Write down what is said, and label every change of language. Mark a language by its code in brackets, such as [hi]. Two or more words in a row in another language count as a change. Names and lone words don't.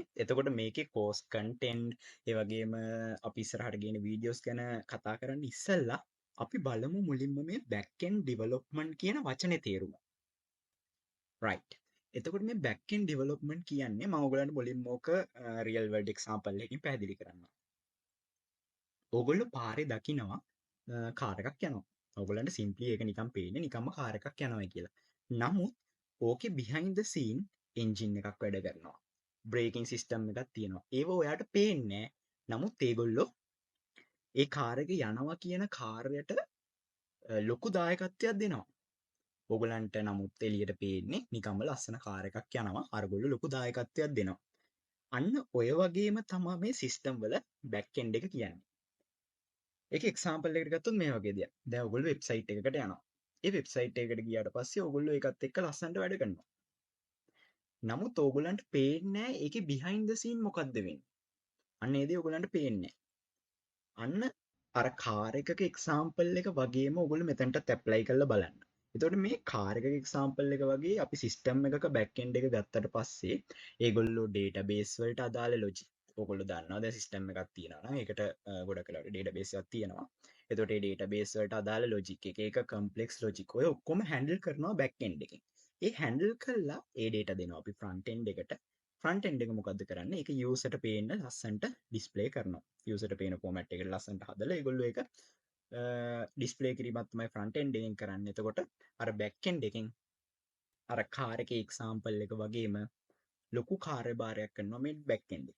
[si] එතකොට මේකේ [en] course content [si] ඒ වගේම අපි ඉස්සරහට ගේන වීඩියෝස් ගැන කතා කරන්න ඉස්සෙල්ලා අපි බලමු මුලින්ම මේ [en] Backend Development [si] කියන වචනේ තේරුම. right. එතකොට මේ [en] Backend Development [si] කියන්නේ මම ඔයගලන්ට මුලින්ම ඕක [en] real world example [si] එකකින් පැහැදිලි කරන්නම්. ඕගොල්ලෝ පාරේ දකිනවා කාර් එකක් යනවා. ඕගොල්ලන්ට සිම්පලි ඒක නිකන් පේන්නේ නිකම්ම කාර් එකක් යනවා කියලා. නමුත් ඕකේ [en] behind the scene [si] engine එකක් වැඩ කරනවා. [en] braking system [si] එකක් තියෙනවා. ඒව ඔයාට පේන්නේ නැහැ. නමුත් ඒගොල්ලෝ ඒ කාර් එක යනවා කියන කාර්යයට ලොකු දායකත්වයක් දෙනවා. ඕගොල්ලන්ට නමුත් එළියට පේන්නේ නිකම්ම ලස්සන කාර් එකක් යනවා. අරගොල්ලෝ ලොකු දායකත්වයක් දෙනවා. අන්න ඔය වගේම තමයි මේ සිස්ටම් වල [en] back end [si] එක කියන්නේ. ඒක එක්සාම්පල් එකකට ගත්තොත් මේ වගේ දෙයක්. දැන් ඔයගොල්ලෝ වෙබ්සයිට් එකකට යනවා. ඒ වෙබ්සයිට් එකකට ගියාට පස්සේ ඔයගොල්ලෝ ඒකත් එක්ක ලස්සනට වැඩ කරනවා. නමුත් ඕගොල්ලන්ට පේන්නේ නැහැ ඒකේ [en] behind the scene [si] මොකද්ද වෙන්නේ. අන්න ඒ දේ ඕගොල්ලන්ට පේන්නේ අන්න අර කාර් එකක එක්සාම්පල් එක වගේම ඔයගොල්ලෝ මෙතනටත් ඇප්ලයි කරලා බලන්න. එතකොට මේ කාර් එකක එක්සාම්පල් එක වගේ අපි සිස්ටම් එකක [en] back end [si] එක ගත්තට පස්සේ ඒගොල්ලෝ database වලට අදාළ logic ඔයගොල්ලෝ දන්නවා දැන් සිස්ටම් එකක් තියෙනවා නම් ඒකට ගොඩක් වෙලාවට database එකක් තියෙනවා. එතකොට ඒ database වලට අදාළ logic එක [en] complex logic [si] ඔය ඔක්කොම handle කරනවා [en] back end [si] එකෙන්. ඒ handle කළා ඒ data දෙනවා අපි [en] front end [si] එකට. [en] front end [si] එක මොකද්ද කරන්නේ? ඒක user ට පේන්න ලස්සනට display කරනවා. user ට පේන format එකට ලස්සනට හදලා ඒගොල්ලෝ ඒක display කිරීමක් තමයි [en] front end [si] එකෙන් කරන්නේ. එතකොට අර [en] back end [si] එකෙන් අර car එකේ example එක වගේම ලොකු කාර්යභාරයක් කරනවා මේ [en] back end [si] එක.